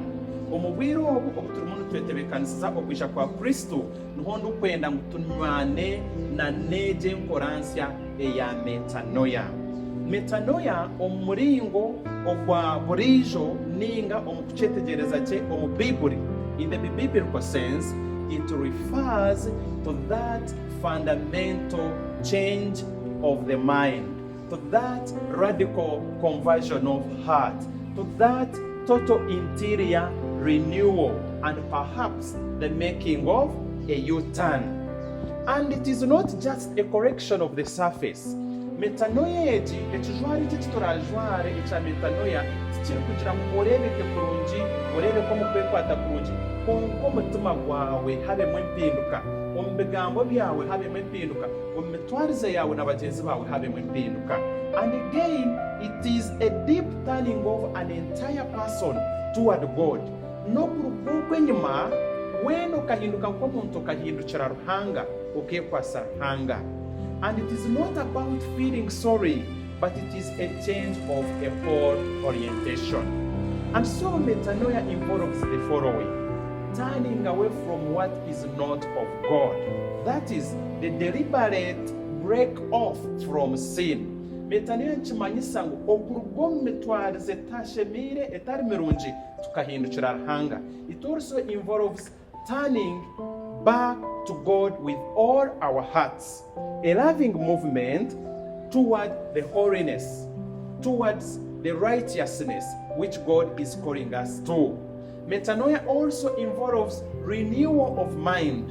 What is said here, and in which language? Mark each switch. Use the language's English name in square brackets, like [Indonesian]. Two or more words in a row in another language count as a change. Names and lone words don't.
[Nyankole] Omu bwire obu turimu nitwetebekanisiza okwija kwa Kristo niho ndikwenda ngu tunywane na neegi enkoransya eya metanoia. Metanoia omu muringo ogwa buriijo ninga omu kucetegereza kye omu Bibuli, [English] in the biblical sense, it refers to that fundamental change of the mind, to that radical conversion of heart, to that total interior renewal, and perhaps the making of a U-turn. And it is not just a correction of the surface. [Nyankole] Metanoia egi ekijwaro eki kiturajware ekya metanoia tikiri kugira ngu orebeke kurungi, orebeke omu kwekwata kurungi, konka omutima gwawe habemu empinduka, omu bigambo byawe habemu empinduka, omu mitwarize yawe na bagyenzi bawe habemu empinduka. [English] And again, it is a deep turning of an entire person toward God. [Nyankole] N'okuruga enyuma weena okahinduka nk'omuntu okahindukira Ruhanga okekwasa Ruhanga. [English] And it is not about feeling sorry, but it is a change of a whole orientation. And so metanoia involves the following: turning away from what is not of God. That is the deliberate break off from sin. [Nyankole] Metanoia nkimanyisa ngu okuruga omu mitwarize etashemire etari mirungi tukahindukira Ruhanga. [English] It also involves turning back to God with all our hearts, a loving movement toward the holiness, towards the righteousness which God is calling us to. Metanoia also involves renewal of mind.